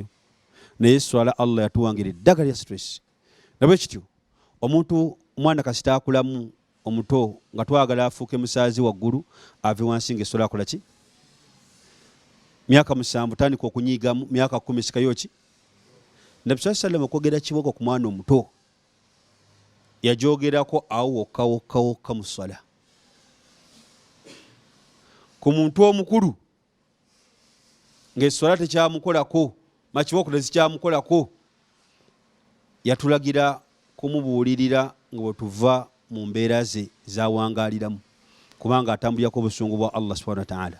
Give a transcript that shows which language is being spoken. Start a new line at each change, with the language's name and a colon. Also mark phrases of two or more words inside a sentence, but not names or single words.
Ganda: Naye swala Allah yatuwangira eddagala lya stress. Nabwe kityo omuntu mwana kasita akulamu omuto nga twagala afuuke musaazi waggulu ave wansi ng'essola akola ki? Myaka 7 tandika okunyiigamu, myaka 10 sikayo ki? Nabbi
Arabic: صلى الله عليه وسلم
Ganda: okwogera kibogo ku mwana omuto yajogerako awo wokka mu ssala. Ku muntu omukulu ng'essola tekyamukolako makibooko tezikyamukolako yatulagira kumubuulirira nga bwe tuva mu mbeera ze zawangaaliramu kubanga atambulirako obusungu bwa Allah
Arabic: سبحانه وتعالى.